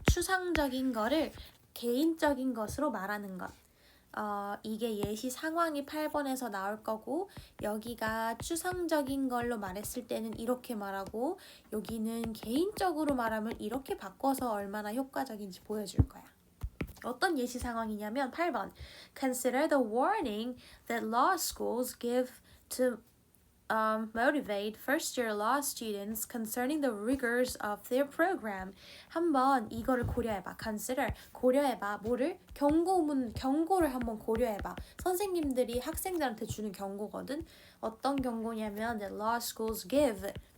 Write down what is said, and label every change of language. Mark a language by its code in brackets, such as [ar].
[ko] 추상적인 거를 개인적인 것으로 말하는 것. 이게 예시 상황이 8번에서 나올 거고 여기가 추상적인 걸로 말했을 때는 이렇게 말하고 여기는 개인적으로 말하면 이렇게 바꿔서 얼마나 효과적인지 보여줄 거야. 어떤 예시 상황이냐면 8번 [en] Consider the warning that law schools give to motivate first-year law students concerning the rigors of their program. [ko] 한번 이거를 고려해봐. Consider, 고려해봐. 뭐를? 경고를 한번 고려해봐. 선생님들이 학생들한테 주는 경고거든. 어떤 경고냐면 [en] the law schools give.